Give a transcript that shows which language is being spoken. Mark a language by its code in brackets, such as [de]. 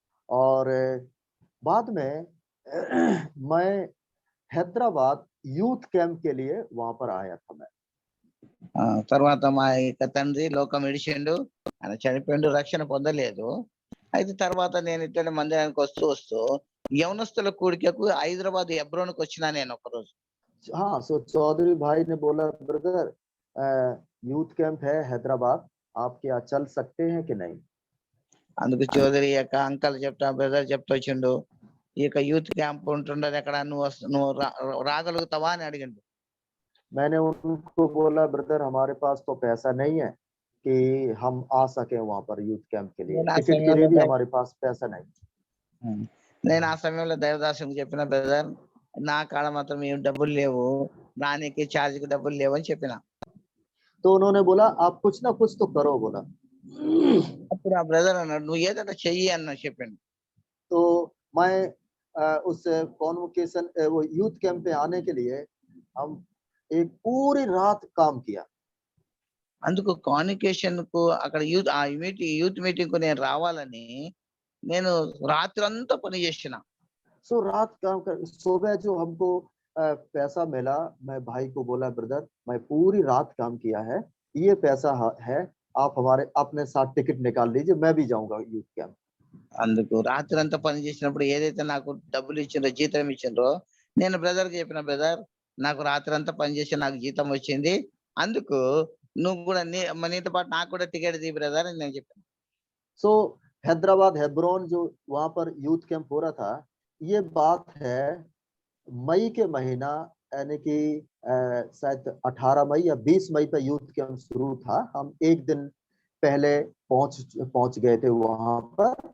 [hi] और बाद में मैं हैदराबाद यूथ कैंप के लिए वहां पर आया था मैं। [te] తర్వాత మా యొక్క తండ్రి లోకం విడిచిండు, ఆయన చనిపోయిండు, రక్షణ పొందలేదు. అయితే తర్వాత నేను ఇట్లా మందిరానికి వస్తూ యవనస్తుల కూడికకు హైదరాబాద్ హెబ్రోన్కి వచ్చినా నేను ఒకరోజు. [hi] हाँ, सो चौधरी भाई ने बोला, ब्रदर यूथ कैंप है हैदराबाद, आप क्या चल सकते हैं कि नहीं? [te] అందుకు చౌదరి యొక్క అంకల్ బ్రదర్ చెప్తా వచ్చిండు, ఈ యొక్క యూత్ క్యాంప్ ఉంటుండదు అక్కడ, నువ్వు రాగలుగుతావా అని అడిగిండు. [hi] मैंने उनको बोला, ब्रदर हमारे पास तो पैसा नहीं है कि हम आ सके वहां पर यूथ कैंप के लिए, टिकट के लिए भी हमारे पास पैसा नहीं। [te] నేను ఆ సమయంలో దేవదాసునికి చెప్పిన, బ్రదర్ నా కాడ మాత్రం ఏం డబ్బులు లేవు, రానికి ఛార్జ్కి డబ్బులు లేవు అని చెప్పిన. [hi] तो उन्होंने बोला, आप कुछ ना कुछ तो करो बोला। [te] అప్పుడు ఆ బ్రదర్ అన్నాడు, నువ్వు ఏదైనా చెయ్యి అన్న చెప్పిండు. [hi] तो मैं उस कॉन्वोकेशन वो यूथ कैंप पे आने के लिए हम एक पूरी रात काम किया। [te] అందుకు కాన్వకేషన్ కు అక్కడ యూత్ మీటింగ్ కు నేను రావాలని నేను రాత్రంతా పని చేసిన. [hi] सो रात काम कर, सुबह जो हमको पैसा मिला, मैं भाई को बोला, ब्रदर मैं पूरी रात काम किया है, ये पैसा है, आप हमारे अपने साथ टिकट निकाल लीजिए, मैं भी जाऊंगा यूथ कैंप। [te] అందుకు రాత్రంతా పని చేసినప్పుడు ఏదైతే నాకు డబ్బులు ఇచ్చిండ్రో, జీతం ఇచ్చిండ్రో, నేను బ్రదర్ కి చెప్పిన, బ్రదర్ నాకు రాత్రంతా పని చేసి నాకు జీతం వచ్చింది, అందుకు నువ్వు కూడా నీతో పాటు నాకు కూడా టికెట్ తీ బ్రదర్ అని నేను చెప్పాను. [hi] सो हैदराबाद हेब्रोन जो वहां पर यूथ कैंप हो रहा था, ये बात है मई के महीना, यानी कि शायद 18 मई या 20 मई पे यूथ कैंप शुरू था। हम एक दिन पहले पहुंच गए थे वहां पर।